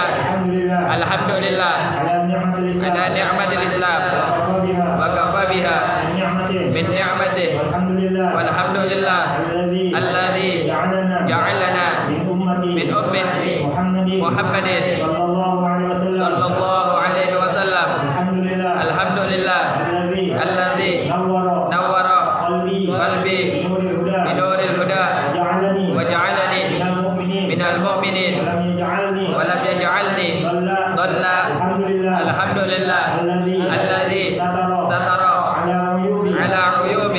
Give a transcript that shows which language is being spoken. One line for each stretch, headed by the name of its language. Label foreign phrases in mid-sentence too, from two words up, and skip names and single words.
Arabic: الحمد لله على نعمة الإسلام وكفى بها من نعمة. والحمد لله الذي جعلنا من أمة محمد صلى الله عليه وسلم. الحمد لله الذي نور قلبي بنور الهدى وجعلني من المؤمنين ولم يجعلني ضالا. الحمد لله الذي ستر على عيوبي.